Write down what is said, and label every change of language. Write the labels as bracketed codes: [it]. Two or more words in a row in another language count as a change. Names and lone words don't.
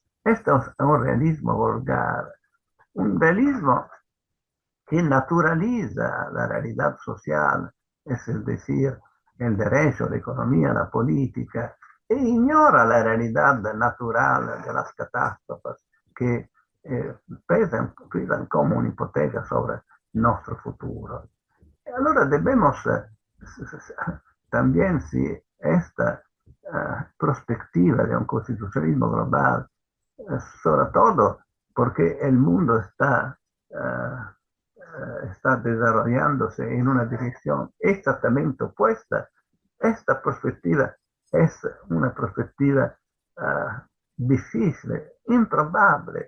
[es] Esto es un realismo vulgar, un realismo que naturaliza la realidad social es decir, el derecho, la economía, la política, e ignora la realidad natural de las catástrofes que pesan [it] come un'ipoteca [es] sobre [it] il nostro futuro. E allora [es] debemos también, si esta perspectiva de un constitucionalismo global, sobre todo porque el mundo está desarrollándose en una dirección exactamente opuesta, esta perspectiva es una perspectiva difícil, improbable.